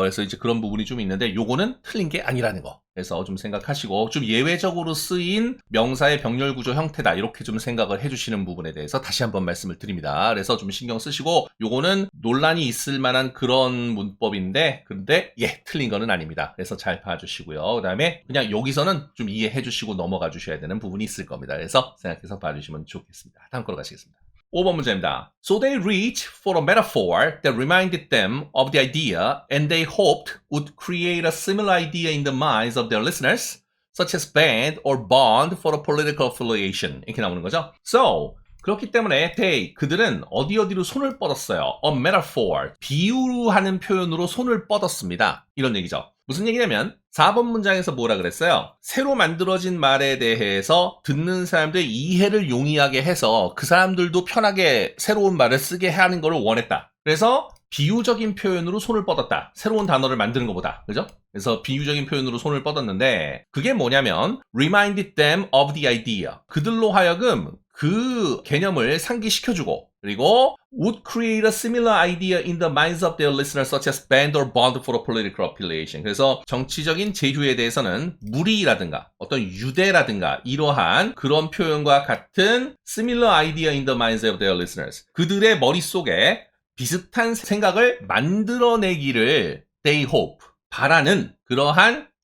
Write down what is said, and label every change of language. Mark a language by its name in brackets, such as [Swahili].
[Korean] 그래서 이제 그런 부분이 좀 있는데 요거는 틀린 게 아니라는 거. 그래서 좀 생각하시고 좀 예외적으로 쓰인 명사의 병렬 구조 형태다 이렇게 좀 생각을 해주시는 부분에 대해서 다시 한번 말씀을 드립니다. 그래서 좀 신경 쓰시고 요거는 논란이 있을 만한 그런 문법인데 근데 틀린 거는 아닙니다. 그래서 잘 봐주시고요. 그 다음에 그냥 여기서는 좀 이해해 주시고 넘어가 주셔야 되는 부분이 있을 겁니다. 그래서 생각해서 봐주시면 좋겠습니다. 다음 거로 가시겠습니다. 5번 문제입니다. [English] So they reached for a metaphor that reminded them of the idea and they hoped would create a similar idea in the minds of their listeners, such as band or bond for a political affiliation. [Korean] 이렇게 나오는 거죠. So, 그렇기 때문에 그들은 어디로 손을 뻗었어요. A metaphor, 비유하는 표현으로 손을 뻗었습니다. 이런 얘기죠. 무슨 얘기냐면 4번 문장에서 뭐라 그랬어요? 새로 만들어진 말에 대해서 듣는 사람들의 이해를 용이하게 해서 그 사람들도 편하게 새로운 말을 쓰게 하는 걸 원했다. 그래서 비유적인 표현으로 손을 뻗었다. 새로운 단어를 만드는 것보다. 그죠? 그래서 비유적인 표현으로 손을 뻗었는데 그게 뭐냐면 [English] reminded them of the idea. [Korean] 그들로 하여금 그 개념을 상기시켜주고 그리고 [English] would create a similar idea in the minds of their listeners such as band or bond for a political affiliation. [Korean] 그래서 정치적인 제휴에 대해서는 무리라든가 어떤 유대라든가 이러한 그런 표현과 같은 [English] similar idea in the minds of their listeners. [Korean] 그들의 머릿속에 비슷한 생각을 만들어내기를 [English] they hope. [Korean] 바라는 그러한